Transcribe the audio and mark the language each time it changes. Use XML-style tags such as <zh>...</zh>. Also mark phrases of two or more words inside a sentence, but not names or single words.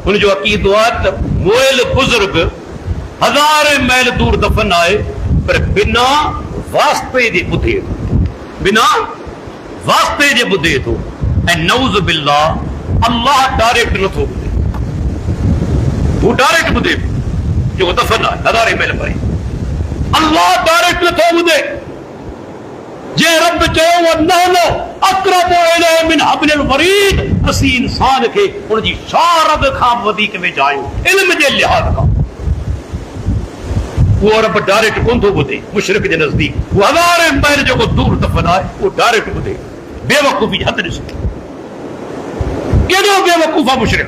<sd>हुनजो अक़ीदो आहे त मोइल बुज़ुर्ग हज़ारे मैल दूर दफ़न आहे, पर बिना वास्ते जे ॿुधे थो, बिना वास्ते जे ॿुधे थो। ऐं नऊज़ बिल्लाह, अल्लाह डायरेक्ट नथो ॿुधे, हू डायरेक्ट ॿुधे जेको दफ़न आहे हज़ारे मैल परे। अल्लाह डायरेक्ट नथो ॿुधे। जे रब चयो न</sd> <ar>أقرب إليه من حبل الوريد,</ar> <sd>असीं इंसान खे हुनजी शारद खां वधीक वेझा आहियूं इल्म जे लिहाज़ खां। उहो रब डायरेक्ट कोन थो ॿुधे। मुशरिक जे नज़दीक उहो हज़ारे मैल जेको दूर दफ़न आहे उहो डायरेक्ट ॿुधे। बेवकूफ़ी हद ॾिसो, केॾो बेवकूफ़ आहे मुशरिक।</sd>